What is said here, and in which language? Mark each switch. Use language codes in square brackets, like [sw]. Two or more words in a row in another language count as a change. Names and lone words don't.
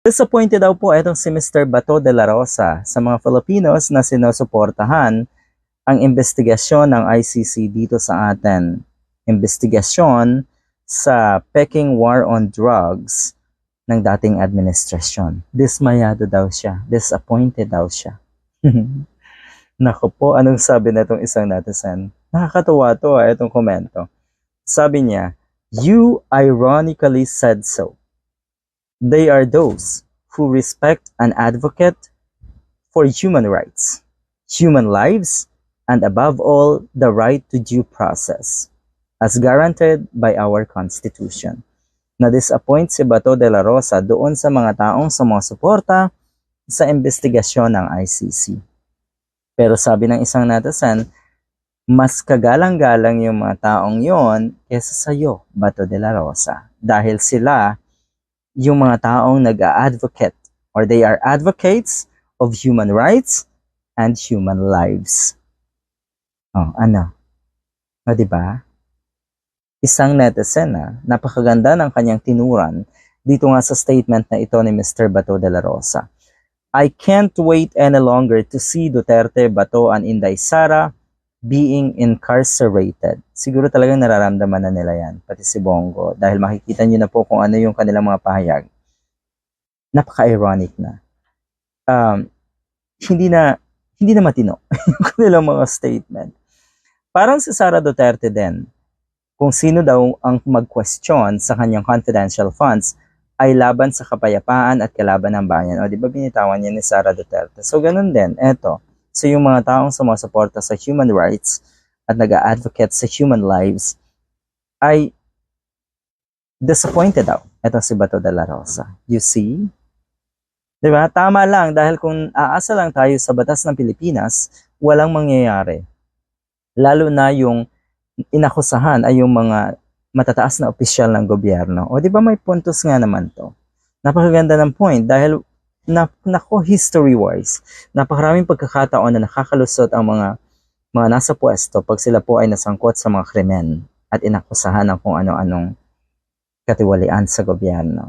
[tl] Disappointed daw po itong si Mr. Bato de la Rosa sa mga Filipinos na sinusuportahan ang investigasyon ng ICC dito sa atin. Investigasyon sa Peking [en] War on Drugs [tl] ng dating administrasyon. Dismayado daw siya. Disappointed daw siya. Naku po, anong sabi na itong isang netizen? Nakakatuwa to itong komento. Sabi niya, [en] "You ironically said so. They are those who respect and advocate for human rights, human lives, and above all, the right to due process, as guaranteed by our Constitution." [tl] Na-disappoint si Bato de la Rosa doon sa mga taong sumusuporta sa investigasyon ng ICC. Pero sabi ng isang netizen, mas kagalang-galang yung mga taong yon kesa sa'yo, Bato de la Rosa. Dahil sila yung mga taong nag-a-advocate or [en] they are advocates of human rights and human lives. [tl] Ano? O, diba? Isang netizen napakaganda ng kanyang tinuran dito nga sa statement na ito ni Mr. Bato de la Rosa. [en] "I can't wait any longer to see Duterte, Bato, and Inday Sara being incarcerated." [tl] Siguro talagang nararamdaman na nila yan, pati si Bongo, dahil makikita nyo na po kung ano yung kanilang mga pahayag. Napaka-ironic na. Hindi na matino yung kanilang mga statement. Parang si Sara Duterte din, kung sino daw ang mag-question sa kanyang [en] confidential funds [tl] ay laban sa kapayapaan at kalaban ng bayan. O, di ba binitawan niya ni Sara Duterte? So, ganun din. Eto. So, yung mga taong sumusuporta sa [en] human rights [tl] at nag-a-advocate sa [en] human lives [tl] ay disappointed daw. Ito si Bato de la Rosa. [en] You see? [tl] Diba? Tama lang dahil kung aasa lang tayo sa batas ng Pilipinas, walang mangyayari. Lalo na yung inakusahan ay yung mga matataas na opisyal ng gobyerno. O di ba may puntos nga naman to? Napakaganda ng point dahil history-wise, napakaraming pagkakataon na nakakalusot ang mga nasa pwesto pag sila po ay nasangkot sa mga krimen at inakusahan ng kung ano-anong katiwalian sa gobyerno.